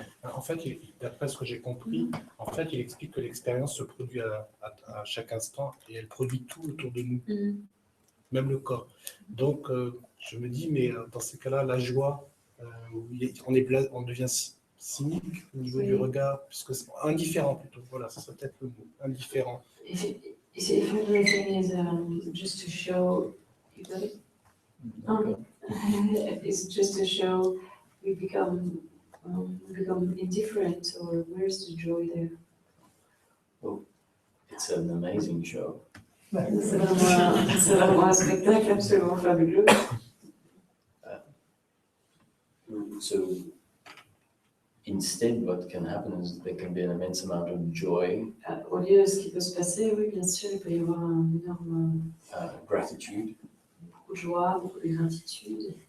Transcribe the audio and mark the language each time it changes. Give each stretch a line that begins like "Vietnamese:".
French: En fait, d'après ce que j'ai compris, en fait, il explique que l'expérience se produit à chaque instant et elle produit tout autour de nous, même le corps. Donc, je me dis, mais dans ces cas-là, la joie, on devient cynique au niveau du regard, puisque c'est indifférent plutôt. Voilà, ça serait peut-être le mot, indifférent.
English: If everything is just to show, you got it? It's just to show we become indifferent, or where's the joy there? It's an amazing show.
French: C'est vraiment un spectacle absolument fabuleux.
English: So instead, what can happen is there can be an immense amount of joy,
French: Au lieu, ce qui peut se passer, oui, bien sûr, il peut y avoir un énorme
English: gratitude,
French: beaucoup de joie, beaucoup de gratitude,